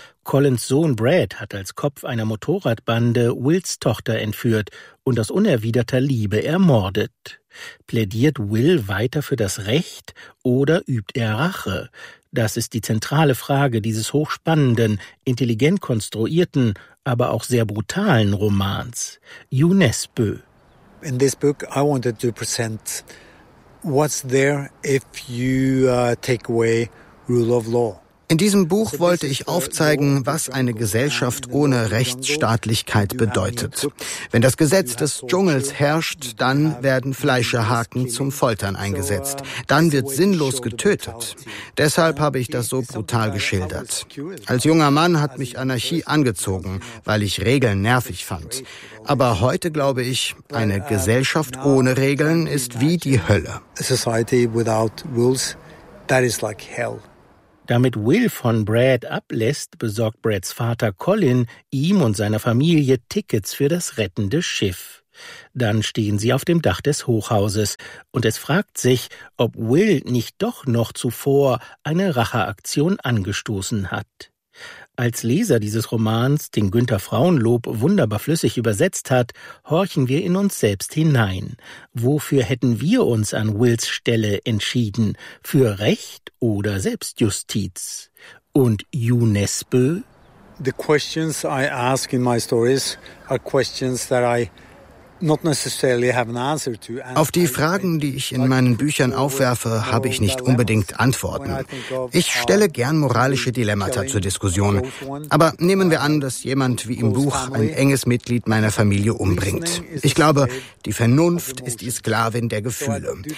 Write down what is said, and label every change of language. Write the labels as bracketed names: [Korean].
[German] Collins Sohn Brad hat als Kopf einer Motorradbande Wills Tochter entführt und aus unerwiderter Liebe ermordet. Plädiert Will weiter für das Recht oder übt er Rache? Das ist die zentrale Frage dieses hochspannenden, intelligent konstruierten, aber auch sehr brutalen Romans. Jo Nesbø. [English] In this book I wanted to present what's there if you take away rule of law. [German] In diesem Buch wollte ich aufzeigen, was eine Gesellschaft ohne Rechtsstaatlichkeit bedeutet. Wenn das Gesetz des Dschungels herrscht, dann werden Fleischerhaken zum Foltern eingesetzt. Dann wird sinnlos getötet. Deshalb habe ich das so brutal geschildert. Als junger Mann hat mich Anarchie angezogen, weil ich Regeln nervig fand. Aber heute glaube ich, eine Gesellschaft ohne Regeln ist wie die Hölle. [English] A society without rules, that is like hell. [German] Damit Will von Brad ablässt, besorgt Brads Vater Colin ihm und seiner Familie Tickets für das rettende Schiff. Dann stehen sie auf dem Dach des Hochhauses und es fragt sich, ob Will nicht doch noch zuvor eine Racheaktion angestoßen hat. Als Leser dieses Romans, den Günter Frauenlob wunderbar flüssig übersetzt hat, horchen wir in uns selbst hinein. Wofür hätten wir uns an Wills Stelle entschieden? Für Recht oder Selbstjustiz? Und UNESCO? [English] The questions I ask in my stories are questions that I not necessarily have an answer to. [German] Auf die Fragen, die ich in meinen Büchern aufwerfe, habe ich nicht unbedingt Antworten. Ich stelle gern moralische Dilemmata zur Diskussion. Aber nehmen wir an, dass jemand wie im Buch ein enges Mitglied meiner Familie umbringt. Ich glaube, die Vernunft ist die Sklavin der Gefühle.